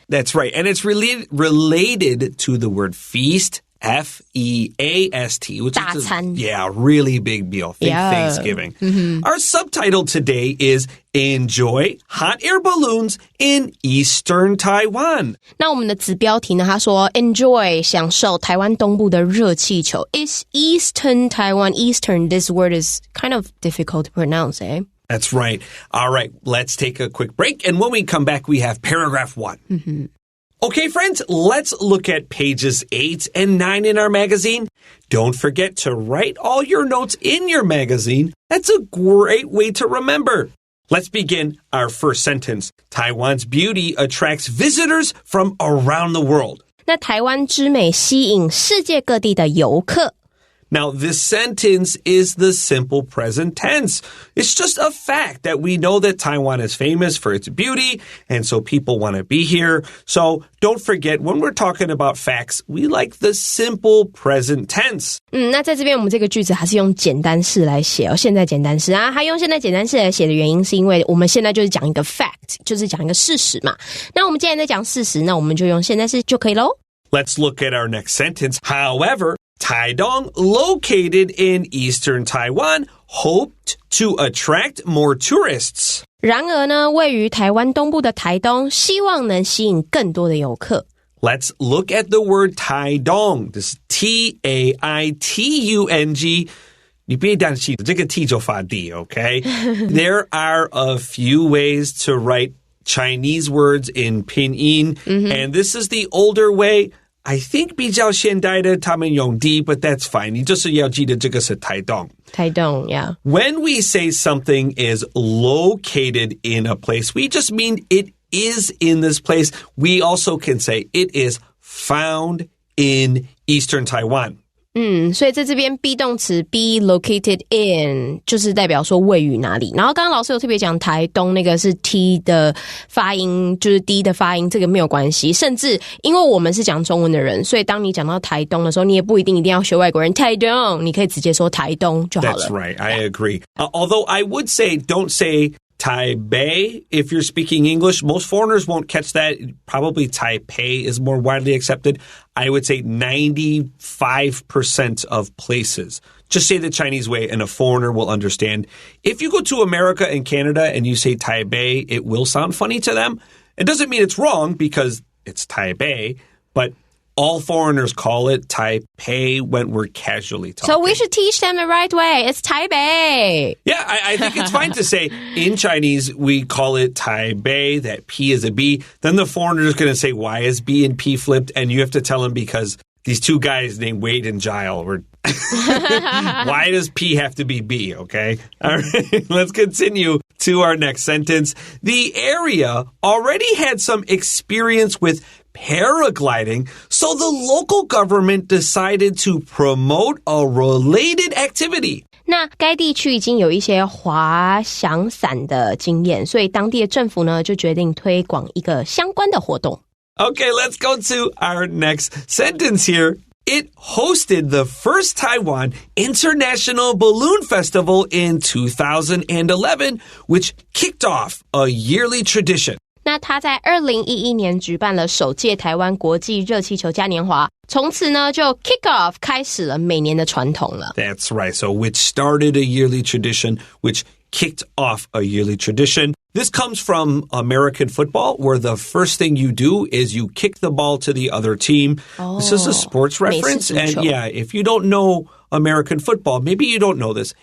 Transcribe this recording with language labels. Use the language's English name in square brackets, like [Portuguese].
[English] That's right. And it's related to the word feast, F-E-A-S-T, which is a really big deal. Think Thanksgiving. Our subtitle today is Enjoy Hot Air Balloons in Eastern Taiwan. [Chinese] 那我们的子标题呢，他说 Enjoy 享受台湾东部的热气球 [English] is Eastern Taiwan. Eastern, this word is kind of difficult to pronounce, eh? That's right. All right, let's take a quick break. And when we come back, we have paragraph 1. Okay, friends, let's look at pages 8 and 9 in our magazine. Don't forget to write all your notes in your magazine. That's a great way to remember. Let's begin our first sentence. Taiwan's beauty attracts visitors from around the world. [Chinese] 那台湾之美吸引世界各地的游客。 [English] Now, this sentence is the simple present tense. It's just a fact that we know that Taiwan is famous for its beauty, and so people want to be here. So don't forget, when we're talking about facts, we like the simple present tense. [Chinese] 那在这边我们这个句子还是用简单式来写现在简单式啊。它用现在简单式来写的原因是因为我们现在就是讲一个 fact， 就是讲一个事实嘛。那我们既然在讲事实，那我们就用现在式就可以咯。 [English] Let's look at our next sentence. However, Taidong, located in eastern Taiwan, hoped to attract more tourists. [Chinese] 然而呢，位于台湾东部的台东，希望能吸引更多的游客。 [English] Let's look at the word Taidong. This is T-A-I-T-U-N-G. [Chinese] 你别担心，这个 T 就发 D, okay? [English] There are a few ways to write Chinese words in pinyin, and this is the older way. I think [Chinese] 比较现代的他们用 [English] D, but that's fine. [Chinese] 你就是要记得这个是台东。台东, yeah. [English] When we say something is located in a place, we just mean it is in this place. We also can say it is found in Eastern Taiwan. [Chinese] 所以在这边 be 动词 [English] be located in [Chinese] 就是代表说位于哪里。然后刚刚老师有特别讲台东那个是 T 的发音，就是 D 的发音，这个没有关系。甚至因为我们是讲中文的人，所以当你讲到台东的时候，你也不一定要学外国人台东，你可以直接说台东就好了。 [English] That's right, I agree. Although I would say don't say Taipei, if you're speaking English, most foreigners won't catch that. Probably Taipei is more widely accepted. I would say 95% of places. Just say the Chinese way and a foreigner will understand. If you go to America and Canada and you say Taipei, it will sound funny to them. It doesn't mean it's wrong because it's Taipei, but all foreigners call it Taipei when we're casually talking. So we should teach them the right way. It's Taipei. Yeah, I think it's fine to say in Chinese, we call it Taipei, that P is a B. Then the foreigner is going to say, why is B and P flipped? And you have to tell them because these two guys named Wade and Giles were... Why does P have to be B, okay? All right, let's continue to our next sentence. The area already had some experience with paragliding, so the local government decided to promote a related activity. [Chinese] 那该地区已经有一些滑翔伞的经验，所以当地的政府呢就决定推广一个相关的活动。 [English] Okay, let's go to our next sentence here. It hosted the first Taiwan International Balloon Festival in 2011, which kicked off a yearly tradition. [Chinese] 那他在2011年举办了首届台湾国际热气球嘉年华，从此呢就 [English] kick off [Chinese] 开始了每年的传统了。 [English] That's right. So which started a yearly tradition, which kicked off a yearly tradition. This comes from American football, where the first thing you do is you kick the ball to the other team. This is a sports reference. And yeah, if you don't know American football, maybe you don't know this.